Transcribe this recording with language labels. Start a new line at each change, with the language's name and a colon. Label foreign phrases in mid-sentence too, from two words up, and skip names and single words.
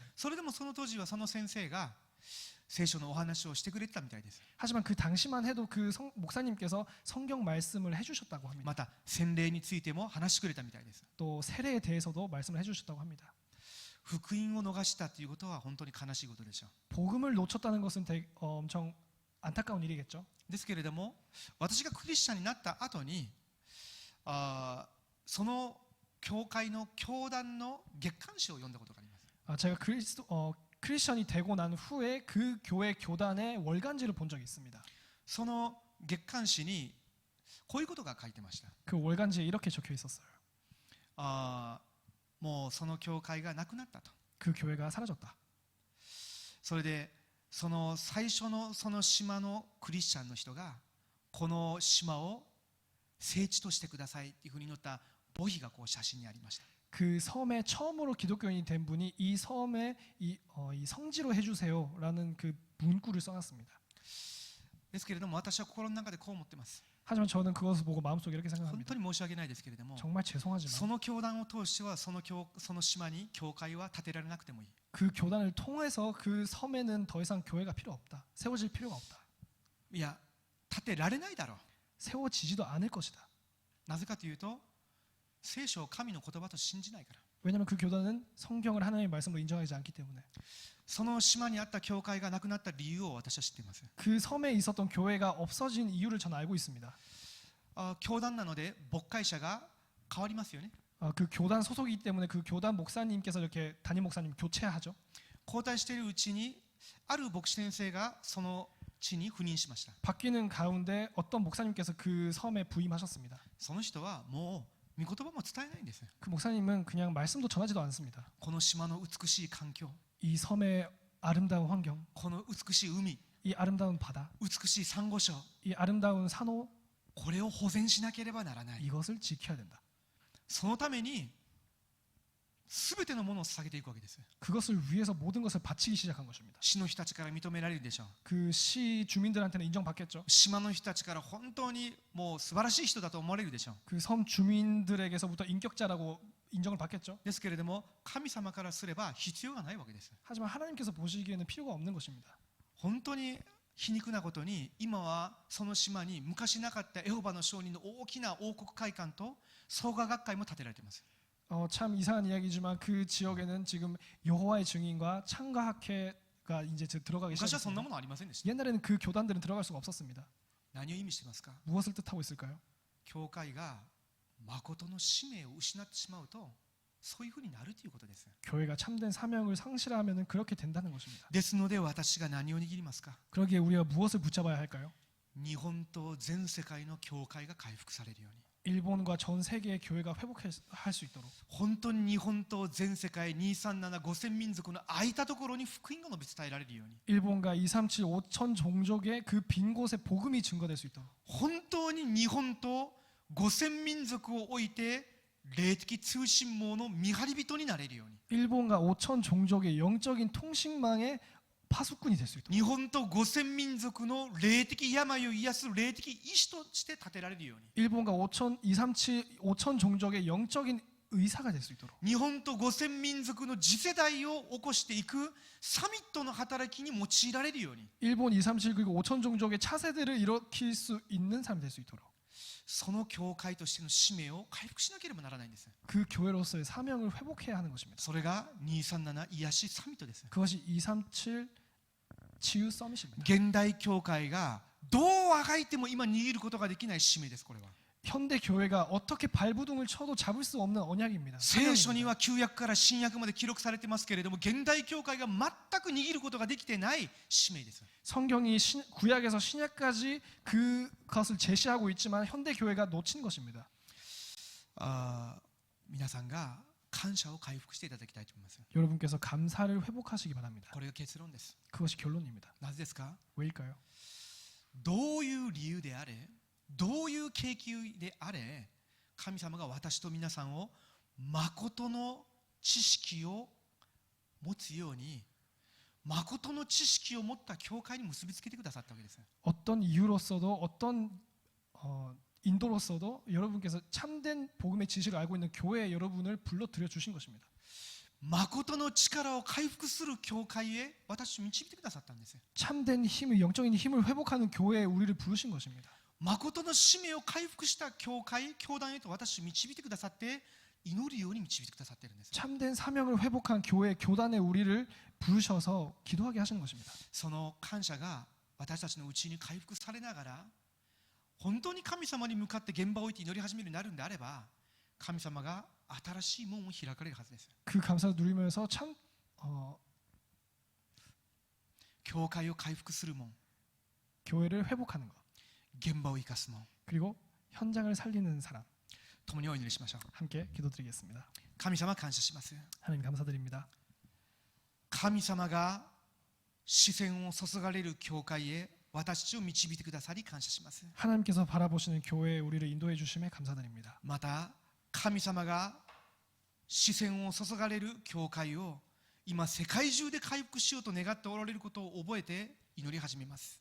Japanese: それでもその当時はその先生が聖書のお話をしてくれてたみたいです
Korean: 하지만 그 당시만 해도 그 목사님께서 성경 말씀을 해주셨다고 합니다.
Japanese: また洗礼についても話してくれたみたいです
Korean: 또 세례에 대해서도 말씀을 해주셨다고 합니다.
Japanese: 福音を逃したということは本当に悲しいことでしょう
Korean: 복음을 놓쳤다는 것은 엄청 안타까운 일이겠죠.
Japanese: ですけれども私がクリスチャンになった後にその教会の教団の月刊誌を読んだことがあります
Korean: 제가 크리스천이 되고 난 후에 그 교회 교단의 월간지를 본 적이 있습니다.
Japanese: その月刊誌にこういうことが書いてました
Korean: 그 월간지에 이렇게 적혀 있었어요.
Japanese: もうその教会がなくなったと
Korean: 그 교회가 사라졌다.
Japanese: それでその最初のその島のクリスチャンの人がこの島を聖地としてくださいっていうふうに載った墓碑がこう写真にありました
Korean: 그 섬에 처음으로 기독교인이 된 분이 이 섬에 이 성지로 해주세요라는 그 문구를 써놨습니다.
Japanese: ですけれども私は心の中でこう思ってます
Korean: 하지만 저는 그것을 보고 마음속에 이렇게
Japanese: 本
Korean: 생각합니다.
Japanese: 当に申し訳ないですけれども
Korean: 정말
Japanese: そ
Korean: 죄송하지만
Japanese: の教団を通してはその島に教会は建てられなくてもいい
Korean: 그 교단을 통해서 그 섬에는 더 이상 교회가 필요 없다. 세워질 필요가 없다.
Japanese: いや建てられないだろう
Korean: 세워지지도 않을 것이다.
Japanese: なぜかというと聖書を神の言葉と信じないから
Korean: 왜냐하면 그 교단은 성경을 하나님의 말씀으로 인정하지 않기 때문에
Japanese: その島にあった教会がなくなった理由を私は知っています
Korean: 그 섬에 있었던 교회가 없어진 이유를 저는 알고 있습니다.
Japanese: 教団なので牧会者が変わりますよね
Korean: 그 교단 소속이기 때문에 그 교단 목사님께서 이렇게 담임 목사님 교체하죠.
Japanese: 交代しているうちにある牧師先生がその地に赴任しました
Korean: 바뀌는 가운데 어떤 목사님께서 그 섬에 부임하셨습니다.
Japanese: その人はもう御言葉も伝えないんです
Korean: 그 목사님은 그냥 말씀도 전하지도 않습니다.
Japanese: この島の美しい環境
Korean: 이 섬의 아름다운 환경,
Japanese: この美しい海
Korean: 이 아름다운 바다,
Japanese: 美しいサンゴ礁
Korean: 이 아름다운 산호
Japanese: これを保全しなければならない
Korean: 이것을 지켜야 된다.
Japanese: そのために全てのものを捧げていくわけです
Korean: 그것을 위해서 모든 것을 바치기 시작한 것입니다.
Japanese: 市の人たちから認められるでしょう
Korean: 그 시 주민들한테는 인정받겠죠.
Japanese: 島の人たちから本当にもう素晴らしい人だと思われるでしょう
Korean: 그 섬 주민들에게서부터 인격자라고 인정을 받겠죠.
Japanese: ですけれども神様からすれば必要がないわけです。
Korean: 하지만 하나님께서 보시기에는 필요가 없는 것입니다.
Japanese: 本当に皮肉なことに今はその島に昔なかったエホバの証人の大きな王国会館と創価学会も建てられています。
Korean: 참 이상한 이야기지만 그 지역에는 지금 여호와의 증인과 창가학회가 이제 들어가기
Japanese: 昔はそんな
Korean: 시작했습니다.
Japanese: ものありませんでした。
Korean: 옛날에는 그 교단들은 들어갈 수가 없었습니다.
Japanese: 何を意味してますか？
Korean: 무엇을 뜻하고 있을까요?
Japanese: 教会が誠の使命を失ってしまうとそういうふうになるということです。
Korean: 교회가 참된 사명을 상실하면 그렇게 된다는 것입니다.
Japanese: ですので私が何を握りますか？
Korean: 그러기에 우리가 무엇을 붙잡아야 할까요?
Japanese: 日本と全世界の教会が回復されるように、
Korean: 일본과 전 세계의 교회가 회복할 수 있도록
Japanese: 本当に日本と全世界237、5000民族の空いたところに福音が述べ伝えられるように、
Korean: 일본과 237, 5천 종족의 그 빈 곳에 복음이 증거될 수 있도록
Japanese: 本当に日本と5000民族を置いて霊的通信網の見張り人になれるように、
Korean: 일본과 5천 종족의 영적인 통신망의 파수꾼이 될 수 있도록
Japanese: 日本と5000民族の霊的病を癒す霊的医師として立てられるように、
Korean: 일본과 5천 종족의 영적인 의사가 될 수 있도록
Japanese: 日本と5000民族の次世代を起こしていくサミットの働きに用いられるように、
Korean: 일본 237 그리고 5천 종족의 차세대를 일으킬 수 있는 사람이 될 수 있도록
Japanese: その教会としての使命を回復しなければならないんです。
Korean: 그 교회로서의 사명을 회복해야 하는 것입니다.
Japanese: それが237癒しサミットです。
Korean: 그것이 237 치유 서밋입니다.
Japanese: 現代教会がどうあがいても今握ることができない使命です。これは
Korean: 현대 교회가 어떻게 발부둥을 쳐도 잡을 수 없는 언약입니다.
Japanese: 聖書に
Korean: 사명입니다.
Japanese: は旧約から新約まで記録されてますけれども、現代教会が全く握ることができてない使命です。
Korean: 성경이 구약에서 신약까지 그것을 제시하고 있지만 현대 교회가 놓친 것입니다.
Japanese: 皆さんが感謝を回復していただきたいと思います。
Korean: 여러분께서 감사를 회복하시기 바랍니다.
Japanese: これが結論です。
Korean: 그것이 결론입니다.
Japanese: なぜですか？
Korean: 왜일까요?
Japanese: どういう理由であれ、どういう契機であれ、神様が私と皆さんを誠の知識を持つように、誠の知識を持った教会に結びつけてくださったわけです。
Korean: 어떤 이유로서도 어떤 인도로서도 여러분께서 참된 복음의 지식을 알고 있는 교회에 여러분을 불러들여 주신 것입니다.
Japanese: 誠の力を回復する教会へ私を導いてくださったんです。
Korean: 참된 힘을 영적인 힘을 회복하는 교회에 우리를 부르신 것입니다.
Japanese: 誠の使命を回復した教会、教団へと私を導いてくださって祈るように導いてくださっているんです。
Korean: 참된 사명을 회복한 교회 교단에 우리를 부르셔서 기도하게 하시는 것입니다.
Japanese: その感謝が私たちのうちに回復されながら、本当に神様に向かって現場を置いて祈り始めるようになるんであれば、神様が新しい門を開かれるはずです。
Korean: 그 감사를 누리면서 참
Japanese: 教会を回復する門、
Korean: 교회를 회복하는 것
Japanese: 現場を生かす門、
Korean: 그리고 현장을 살리는 사람
Japanese: 共にお祈りしましょう。
Korean: 함께 기도드리겠습니다.
Japanese: 神様感謝します。
Korean: 하나님 감사드립니다.
Japanese: 神様が視線を注がれる教会へ私たちを導いてくださり感謝します。
Korean: 하나님께서 바라보시는 교회에 우리를 인도해 주심에 감사드립니다.
Japanese: また神様が視線を注がれる教会を今世界中で回復しようと願っておられることを覚えて祈り始めます。